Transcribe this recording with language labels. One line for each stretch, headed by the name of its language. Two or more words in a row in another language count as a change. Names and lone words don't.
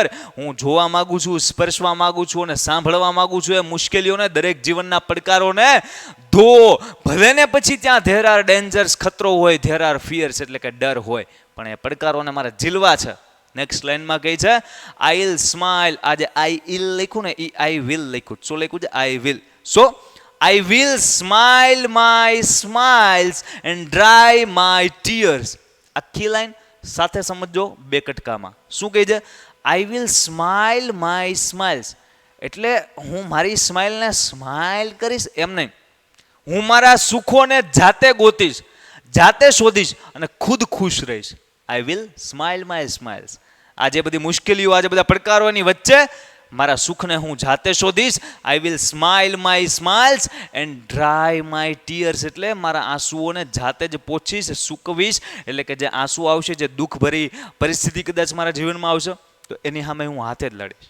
Gujarati: હું જોવા માગું છું, સ્પર્શવા માગું છું અને સાંભળવા માગું છું એ મુશ્કેલીઓને, દરેક જીવનના પડકારોને. ધો ભલે ને પછી ત્યાં
English: there are dangers,
Gujarati: ખતરો હોય,
English: there are fears
Gujarati: એટલે કે ડર હોય, પણ એ પડકારોને મારે ઝીલવા છે.
English: next line
Gujarati: કહી છે
English: I will smile.
Gujarati: આજે
English: I ill
Gujarati: લખ્યું ને એ
English: I will
Gujarati: લખ્યું. શું લખ્યું છે?
English: I will. સો I will smile my smiles and dry my tears.
Gujarati: આખી લાઈન સાથે સમજો બે કટકામાં. શું કહે છે?
English: I will smile my smiles
Gujarati: એટલે હું મારી સ્માઇલને સ્માઇલ કરીશ એમ નહીં. હું મારા સુખોને જાતે ગોતીશ, જાતે શોધીશ અને ખુદ ખુશ રહીશ.
English: I will smile my smiles.
Gujarati: આજે બધી મુશ્કેલીઓ, આજે બધા પડકારોની વચ્ચે મારા સુખને હું જાતે શોધીશ.
English: I will smile my smiles and dry my tears
Gujarati: એટલે મારા આંસુઓને જાતે જ પોછીશ, સૂકવીશ. એટલે કે જે આંસુ આવશે, જે દુઃખભરી પરિસ્થિતિ કદાચ મારા જીવનમાં આવશે તો એની સામે હું હાથે જ લડીશ.